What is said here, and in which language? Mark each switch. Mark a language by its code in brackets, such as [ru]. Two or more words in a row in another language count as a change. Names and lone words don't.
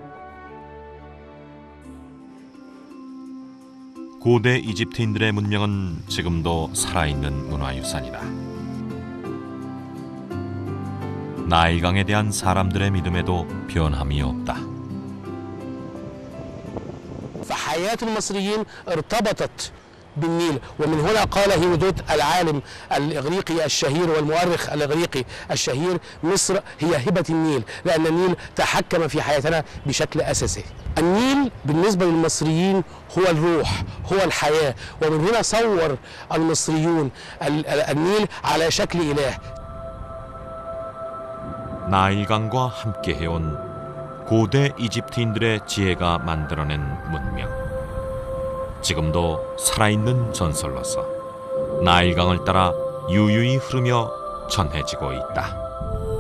[ko] 고대 이집트인들의 문명은 지금도 살아있는 문화유산이다. 나일강에 대한 사람들의 믿음에도 변함이 없다. [ar] فحياة المصريين ارتبطت بالنيل ومن هنا قال هيرودوت العالم الإغريقي الشهير والمؤرخ الإغريقي الشهير مصر هي هبة النيل لأن النيل تحكم في حياتنا بشكل أساسي. النيل بالنسبة للمصريين هو الروح هو الحياة ومن هنا صور المصريون النيل على شكل إله. [ko] 나일강과 함께 해온 고대 이집트인들의 지혜가 만들어낸 문명. 지금도 살아있는 전설로서 나일강을 따라 유유히 흐르며 전해지고 있다.